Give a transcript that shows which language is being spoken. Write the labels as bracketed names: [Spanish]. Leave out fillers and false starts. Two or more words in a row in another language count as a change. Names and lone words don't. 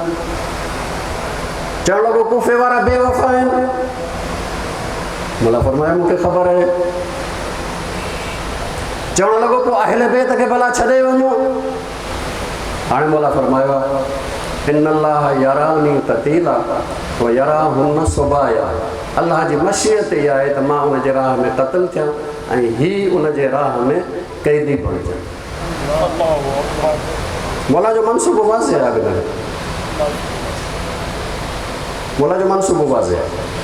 [Sindhi] चवणु लॻो कूफ़े वारा बेवफ़ा आहिनि। मौला फरमायो मूंखे ख़बर आहे। चवणु लॻो पोइ अहले बैत खे भला छॾे वञो। هاڻي مولا فرمايو [Arabic] إن الله يراني قتيلا و يراهن سبايا. [Sindhi] अल्लाह जी मशीयत इहा आहे त मां हुन जे राह में क़त्ल थियां ऐं ही उन जे राह में क़ैदी बणिजनि। मौला जो मनसूबो वाज़े आहे। अॻिते मौला जो मनसूबो वाज़े आहे।